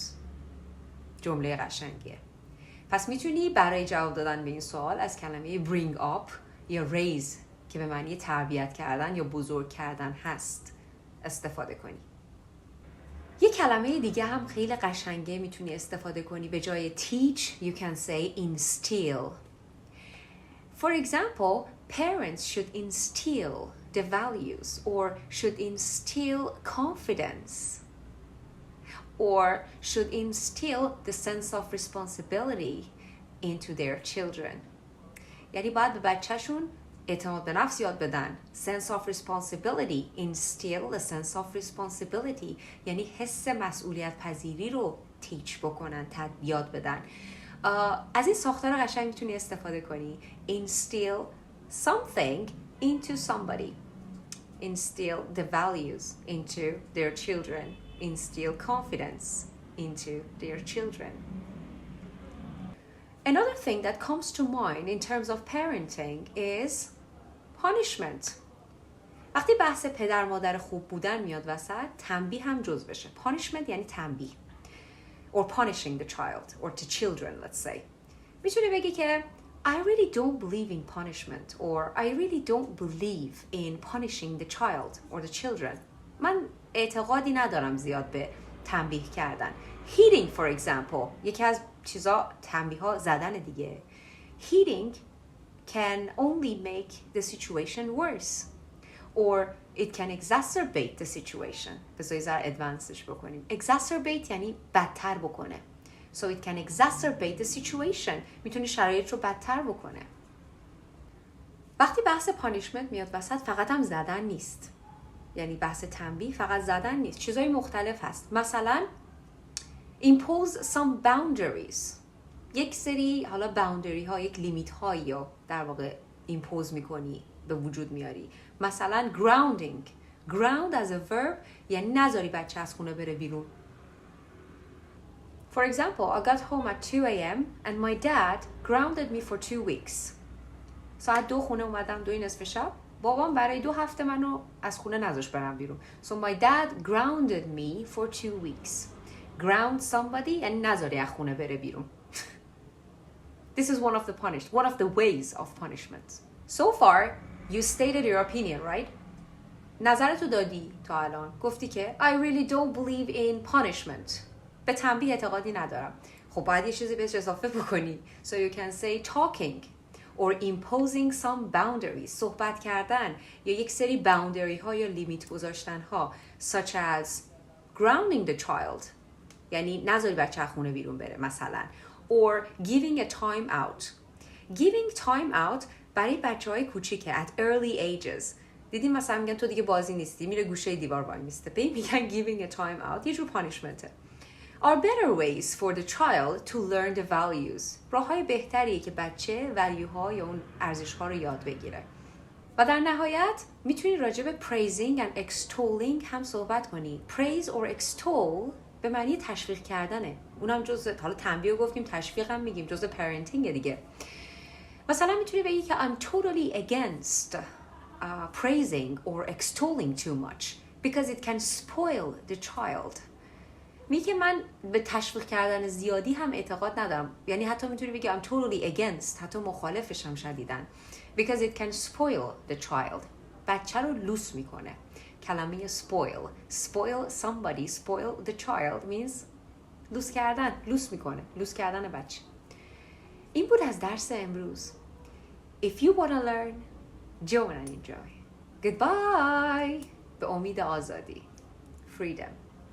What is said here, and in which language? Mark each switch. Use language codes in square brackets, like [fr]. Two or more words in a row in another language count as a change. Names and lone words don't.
[fa] جمله قشنگیه. پس میتونی برای جواب دادن به این سوال از کلمه [en] bring up [fa] یا raise که به معنی تربیت کردن یا بزرگ کردن هست استفاده کنی. یه کلمه دیگه هم خیلی قشنگه میتونی استفاده کنی. به جای [en] teach you can say instill. For example, parents should instill the values or should instill confidence or should instill the sense of responsibility into their children. [fa] یعنی باید به بچه‌شون اعتماد به نفس یاد بدن. [en] Sense of responsibility. Instill the sense of responsibility. [fa] یعنی حس مسئولیت پذیری رو تیچ بکنن، یاد بدن. از این ساختار قشنگ میتونی استفاده کنی. [en] Instill something into somebody. Instill the values into their children. Instill confidence into their children. Another thing that comes to mind in terms of parenting is punishment. [fa] وقتی بحث پدر مادر خوب بودن میاد وسط، تنبیه هم جز بشه. punishment یعنی تنبیه. [en] or punishing the child or the children, let's say. [fa] میتونی بگی که [en] I really don't believe in punishment or I really don't believe in punishing the child or the children. [fa] من اعتقادی ندارم زیاد به تنبیه کردن. [en] Hitting, for example, [fa] یکی از چیزا تنبیه ها زدن دیگه. [en] Hitting can only make the situation worse or it can exacerbate the situation. [fa] بذاری زر ادوانسش بکنیم. Exacerbate یعنی بدتر بکنه. [en] So it can exacerbate the situation. [fa] میتونه شرایط رو بدتر بکنه. وقتی بحث پانیشمنت میاد وسط فقط هم زدن نیست. یعنی بحث تنبیه فقط زدن نیست. چیزای مختلف هست. مثلا [en] impose some boundaries. [fa] یک سری حالا باوندری ها، یک لیمیت هایی رو در واقع impose میکنی، به وجود میاری. مثلا grounding. [en] ground as a verb [fa] یعنی نذاری بچه از خونه بره بیرون. [en] For example, I got home at 2 a.m. and my dad grounded me for 2 weeks. [fa] ساعت 2 خونه اومدم، 2 نصف شب. بابام برای 2 هفته منو از خونه نذاشت برم بیرون. [en] So my dad grounded me for 2 weeks. Ground somebody [fa] یعنی نذاری از خونه بره بیرون. [en] This is one of the ways of punishment. So far, you stated your opinion, right? [fa] نظرتو دادی تا الان. گفتی که [en] I really don't believe in punishment. [fa] به تنبیه اعتقادی ندارم. خب باید یه چیزی بهش اضافه بکنی. [en] So you can say talking or imposing some boundaries. [fa] صحبت کردن یا یک سری باوندری ها یا لیمیت گذاشتن ها [en] such as grounding the child. [fa] یعنی نذاری بچه خونه بیرون بره مثلا. [en] Or giving a time out. Giving time out [fa] برای بچه‌های کوچیکه [en] at early ages. [fa] دیدیم مثلا میگن تو دیگه بازی نیستی، میره گوشه دیوار وای میسته. به این میگن [en] giving a time out. [fa] یه جور پانیشمنته. [en] Are better ways for the child to learn the values. [fa] راه‌های بهتریه که بچه value‌ها یا اون ارزش‌ها رو یاد بگیره. و در نهایت میتونی راجع به [en] praising and extolling [fa] هم صحبت کنی. [en] Praise or extol [fa] به معنی تشویق کردنه. اونم جزء، حالا تنبیه گفتیم، تشویق هم میگیم، جزء parenting دیگه. مثلا میتونی بگی که [en] I'm totally against praising or extolling too much because it can spoil the child. [fa] میگه من به تشویق کردن زیادی هم اعتقاد ندارم. یعنی حتی میتونی بگی [en] I'm totally against، [fa] حتی مخالفش هم شدیدن. [en] Because it can spoil the child. [fa] بچه رو لوس میکنه. کلمه [en] spoil somebody, spoil the child means [fa] لوس کردن، لوس میکنه، لوس کردن بچه. این بود از درس امروز. [en] If you want to learn, join and enjoy. [fa] Goodbye. به امید آزادی. [en] Freedom.